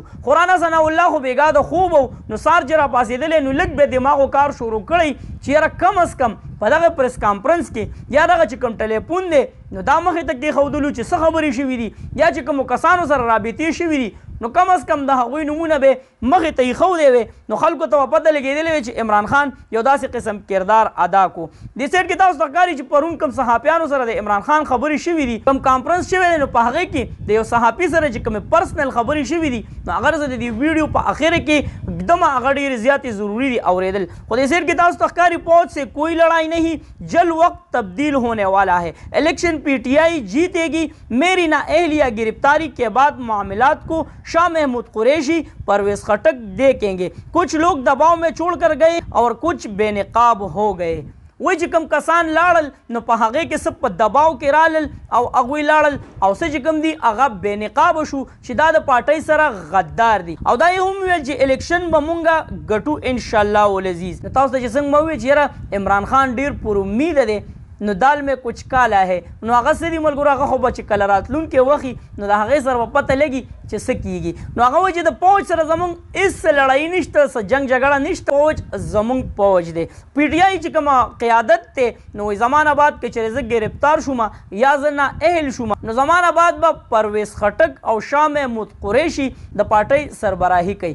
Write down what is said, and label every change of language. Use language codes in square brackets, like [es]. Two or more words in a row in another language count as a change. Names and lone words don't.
[ps] خو رانا ثناء الله خو بېګا د خوب و نو سار چې راپاڅېدلی نو لږ به دماغو کار شروع کړی چې یاره کم از کم په دغه پریس کانفرنس کې یا دغه چې کوم ټلیفون دی نو دا مخې ته کېښودلو چې څه خبرې شوي دي یا چې کومو کسانو سره رابطې شوي دي نو کم از کم د هغوی نمونه به مخې ته ایښودی وی نو خلکو ته به پته لګېدلی وی چې عمران خان یو داسې قسم کردار ادا کو. دې سایډ کې تاسو ته ښکاري چې پرون کوم صحافیانو سره د عمران خان خبرې شوي دي کوم کانفرنس شوی دی نو په هغې کې د یو صحافي سره چې کومې پرسنل خبرې شوي دي نو هغه زه د دې ویډیو په اخره کې एकदम هغه ډېرې زیاتې ضروري دي اورېدل. خو دې سایډ کې تاسو ته ښکاري [ur] فوج سے کوئی لڑائی نہیں جل وقت تبدیل ہونے والا ہے الیکشن پی ٹی آئی جیتے گی میری نااہلیہ گرفتاری کے بعد معاملات کو شاہ محمود قریشی پرویز خٹک دیکھیں گے کچھ لوگ دباؤ میں چھوڑ کر گئے اور کچھ بے نقاب ہو گئے. [ps] وای چې کوم کسان لاړل نو په هغې کې څه په دباو کې رالل او هغوی لاړل او څه چې کوم دي هغه بې نقابه شو چې دا د پارټۍ سره غدار دي او دا یې هم ویل چې الیکشن به مونږ ګټو [ar] انشاءالله العزیز. [ps] نو تاسو ته چې څنګه مه وویل چې یاره عمران خان ډېر پر امیده دی نو [ur] دال میں کچھ کالا ہے [ps] نو هغه څه دي ملګرو هغه خو به چې کله راتلونکي وخي نو د هغې سره به پته لګي چې څه کیږي. نو هغه وایي چې د فوج سره زمونږ هېڅ لړۍ نشته څه جنګ جګړه نشته فوج زمونږ فوج دی. پی ټي آی چې کومه قیادت دی نو زمان آباد کې چېرې زه گرفتار شوم یا زه نااهل شوم نو زمان آباد به پرویز خټک او شاه محمود قریشي د پارټۍ سربراهي کوي.